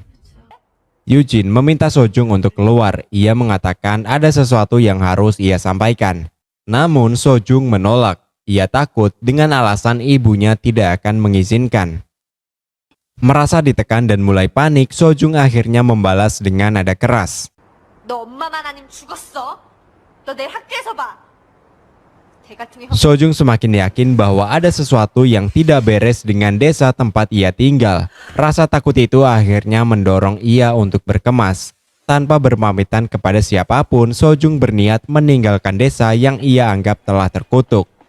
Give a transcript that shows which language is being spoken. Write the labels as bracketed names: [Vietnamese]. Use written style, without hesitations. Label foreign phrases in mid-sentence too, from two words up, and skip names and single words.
[Indonesian] Eugene meminta Sojung untuk keluar. Ia mengatakan ada sesuatu yang harus ia sampaikan. Namun Sojung menolak. Ia takut dengan alasan ibunya tidak akan mengizinkan. Merasa ditekan dan mulai panik, Sojung akhirnya membalas dengan nada keras. [Korean] 너 엄마만 아니면 죽었어. 너 내일 학교에서 봐. 개 같은 게 [Indonesian] Sojung semakin yakin bahwa ada sesuatu yang tidak beres dengan desa tempat ia tinggal. Rasa takut itu akhirnya mendorong ia untuk berkemas. Tanpa berpamitan kepada siapapun, Sojung berniat meninggalkan desa yang ia anggap telah terkutuk.